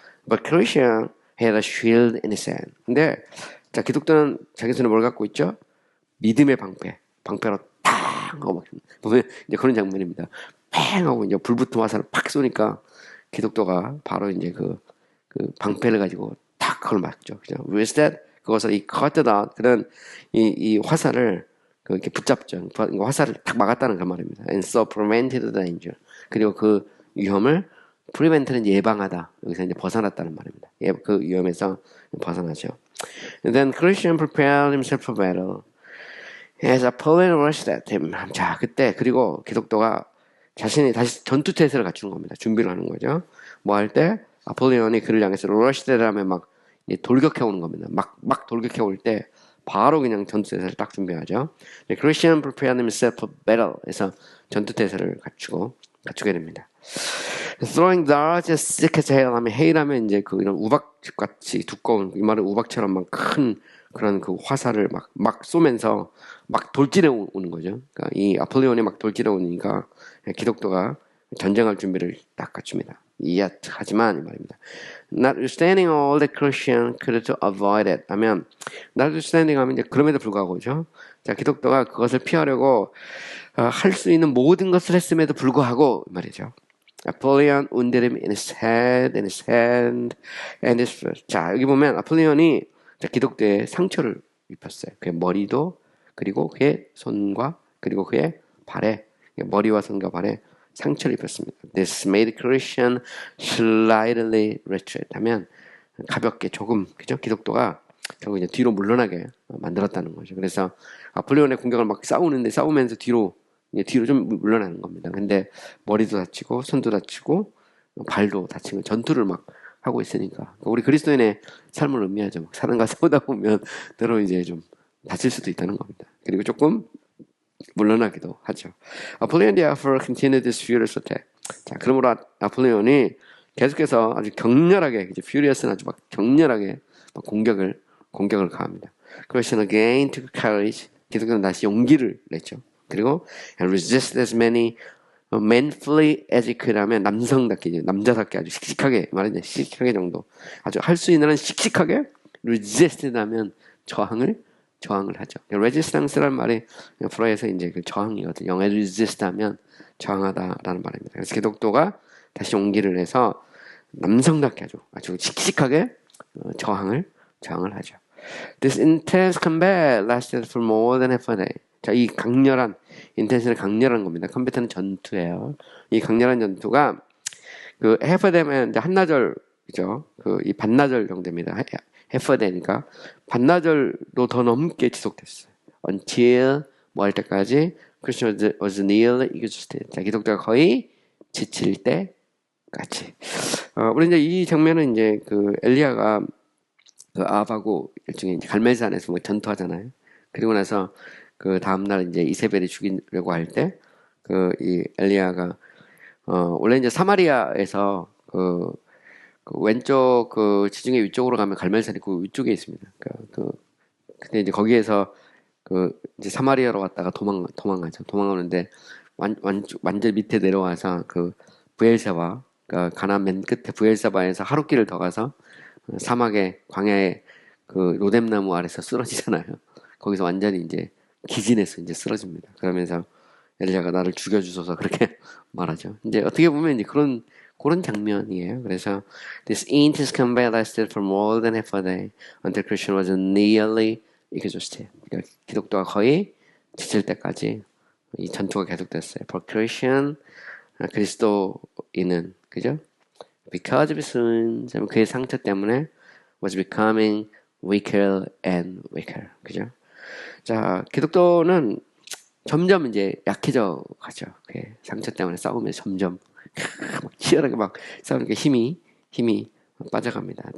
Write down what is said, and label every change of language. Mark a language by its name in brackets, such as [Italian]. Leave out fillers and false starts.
[English] But Christian had a shield in his hand. [Korean] 근데 자 기독교는 자기 손에 뭘 갖고 있죠? 믿음의 방패로 탁 하고 막 보면 이제 그런 장면입니다. 팽 하고 이제 불붙은 화살을 팍 쏘니까 기독교가 바로 이제 그 방패를 가지고 탁 그걸 막죠. 그죠? [English] With that [Korean] 그것을 [English] cut it out. [Korean] 그런 이 화살을 이렇게 붙잡죠. 화살을 딱 막았다는 그 말입니다. [English] And so prevented the danger. [Korean] 그리고 그 위험을 prevent는 예방하다. 여기서 이제 벗어났다는 말입니다. 그 위험에서 벗어나죠. [English] And then Christian prepared himself for battle. As Apollyon rushed at him. [Korean] 자, 그때 그리고 기독교가 자신이 다시 전투 태세를 갖추는 겁니다. 준비를 하는 거죠. 뭐 할 때 아폴리온이 그를 향해서 rushed 하면 막 돌격해 오는 겁니다. 막 돌격해 올 때 바로 그냥 전투 태세를 딱 준비하죠. [English] Christian prepared himself for battle. [Korean] 그래서 전투 태세를 갖추게 됩니다. [English] Throwing darts as thick as hail [Korean] 하면 hail하면 이제 이런 우박같이 두꺼운 이 말은 우박처럼 막 큰 그런 화살을 막 쏘면서 막 돌진해 오는 거죠. 그러니까 이 아폴리온이 막 돌진해 오니까 기독교가 전쟁할 준비를 딱 갖춥니다. Yet 하지만 이 말입니다. [English] Notwithstanding all the Christian could to avoid it 하면 notwithstanding 하면 [Korean] 이제 그럼에도 불구하고죠. 자 기독교가 그것을 피하려고 할 수 있는 모든 것을 했음에도 불구하고 말이죠. [English] Apollyon wounded him in his head, in his hand, and his foot. [Korean] 자 여기 보면 아폴리온이 기독교에 상처를 입혔어요. 그의 머리도 그리고 그의 손과 그리고 그의 발에 머리와 손과 발에 상처를 입혔습니다. [English] This made Christian slightly retreat [Korean] 하면 가볍게 조금 그죠? 기독교가 결국 이제 뒤로 물러나게 만들었다는 거죠. 그래서 아폴리온의 공격을 막 싸우면서 뒤로 좀 물러나는 겁니다. 근데 머리도 다치고 손도 다치고 발도 다치고 전투를 막 하고 있으니까 우리 그리스도인의 삶을 의미하죠. 사람과 싸우다 보면 때로 이제 좀 다칠 수도 있다는 겁니다. 그리고 조금 물러나기도 하죠. [English] Apollyon therefore continued this furious attack. [Korean] 자, 그러므로 아폴리온이 계속해서 아주 격렬하게, furious는 아주 막 격렬하게 공격을 가합니다. [English] Christian again took courage. [Korean] 기독교는 다시 용기를 냈죠. 그리고 [English] and resisted as many [Korean] manfully adequate하면 남성답게, 남자답게 아주 씩씩하게 말하자, 씩씩하게 정도. 아주 할 수 있는 한 씩씩하게 resist하면 저항을 하죠. resistance라는 말이 불어에서 이제 그 저항이거든요. 영에 resist하면 저항하다라는 말입니다. 그래서 기독교가 다시 용기를 내서 남성답게 아주 씩씩하게 저항을 하죠. [English] This intense combat lasted for more than half a day. [Korean] 자, 이 강렬한, intense는 강렬한 겁니다. 컴뱃은 전투예요. 이 강렬한 전투가 그 half a day면 이제 한나절이죠. 이 반나절 정도입니다. half a day니까 반나절도 더 넘게 지속됐어요. [English] Until [Korean] 뭐 할 때까지 [English] Christian was nearly exhausted. [Korean] 자, 기독교가 거의 지칠 때까지. 우리 이제 이 장면은 이제 그 엘리야가 그 아합하고 일종의 이제 갈멜산에서 뭐 전투하잖아요. 그리고 나서 그 다음날 이제 이세벨이 죽이려고 할 때 이 엘리야가 원래 이제 사마리아에서 그 왼쪽 그 지중해 위쪽으로 가면 갈멜산이 그 위쪽에 있습니다. 근데 이제 거기에서 이제 사마리아로 갔다가 도망가죠. 도망가는데 완전 밑에 내려와서 그 브엘세바, 그러니까 가나안 맨 끝에 브엘세바에서 하룻길을 더 가서 사막에 광야에 그 로뎀나무 아래서 쓰러지잖아요. 거기서 완전히 이제 기진해서 이제 쓰러집니다. 그러면서 엘리야가 나를 죽여주소서 그렇게 말하죠. 이제 어떻게 보면 이제 그런 장면이에요. [English] 그래서 this intense combat lasted for more than half a day until Christian was nearly exhausted. [Korean] 그러니까 기독교가 거의 지칠 때까지 이 전투가 계속됐어요. [English] For Christian, [Korean] 그리스도인은 그죠? [English] Because of his sins, [Korean] 그의 상처 때문에 [English] was becoming weaker and weaker. [Korean] 그죠? 자, 기독교는 점점 이제 약해져 가죠. 그의 상처 때문에 싸우면서 점점 막 치열하게 막 싸우니까 힘이 빠져갑니다.